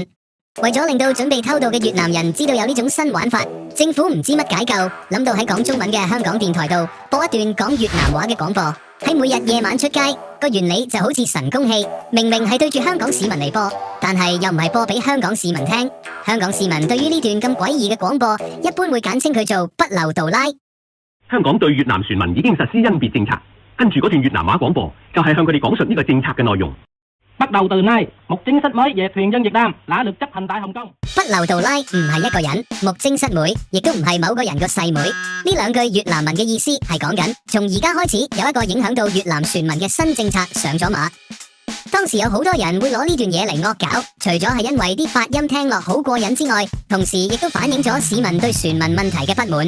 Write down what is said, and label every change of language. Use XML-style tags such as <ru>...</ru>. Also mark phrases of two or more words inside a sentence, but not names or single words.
<yue>為咗令到準備偷渡嘅越南人知道有呢種新玩法，政府唔知乜解救，諗到喺講中文嘅香港電台度播一段講越南話嘅廣播，喺每日夜晚出街，個原理就好似神功戲，明明係對住香港市民嚟播，但係又唔係播俾香港市民聽。香港市民對於呢段咁詭異嘅廣播，一般會簡稱佢做不漏杜拉。香港對越南船民已經實施甄別政策，跟住嗰段越南話廣播就係向佢哋講述呢個政策嘅內容。</yue> <vi>bắt đầu từ nay, Mục Trinh Sách Mới về thuyền dân Việt Nam đã được chấp hành tại Hồng Kông。</vi> <yue>不漏杜拉唔係一個人，木精室妹亦都唔係某個人個細妹。呢兩句越南文嘅意思係講緊，從而家開始有一個影響到越南船民嘅新政策上咗馬。當時有好多人會攞呢段嘢嚟惡搞，除咗係因為啲發音聽落好過癮之外，同時亦都反映咗市民對船民問題嘅不滿。</yue>